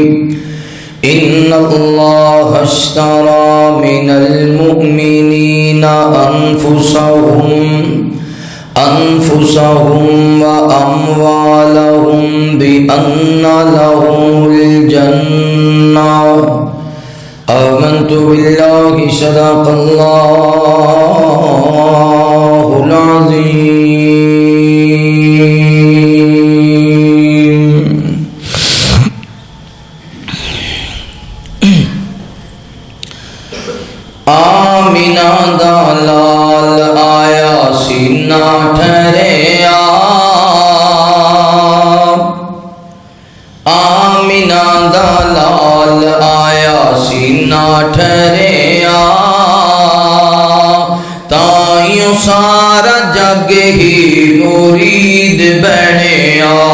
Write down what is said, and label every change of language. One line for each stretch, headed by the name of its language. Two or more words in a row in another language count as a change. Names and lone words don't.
Arabic: إن الله اشترى من المؤمنين أنفسهم وأموالهم بأن لهم الجنة۔ آمنت بالله صدق الله العظيم۔
Punjabi: آمینہ دا لال آیا سینہ ٹھہریا، آمینہ دا لال آیا سینہ ٹھہریا، تائیوں سارا جگ ہی مرید بنیا۔